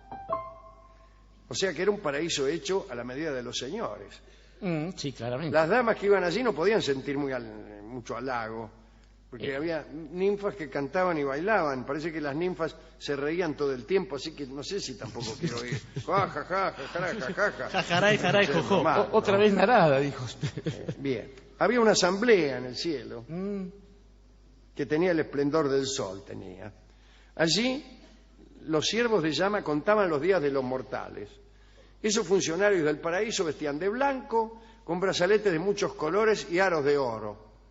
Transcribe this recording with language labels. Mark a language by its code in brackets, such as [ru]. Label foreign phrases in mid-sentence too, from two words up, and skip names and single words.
[es] O sea que era un paraíso hecho a la medida de los señores. Sí, claramente. Las damas que iban allí no podían sentir mucho halago, porque había ninfas que cantaban y bailaban. Parece que las ninfas se reían todo el tiempo, así que no sé si tampoco quiero ir. Ja, ja, ja, ja, ja, ja, ja. Jajaray, jaray, Es jojo. normal, ¿no? Otra vez Narada, dijo usted. Bien. Había una asamblea en el cielo que tenía el esplendor del sol, tenía. Allí los siervos de llama contaban los días de los mortales. Esos funcionarios del paraíso vestían de blanco, con brazaletes de muchos colores y aros de oro.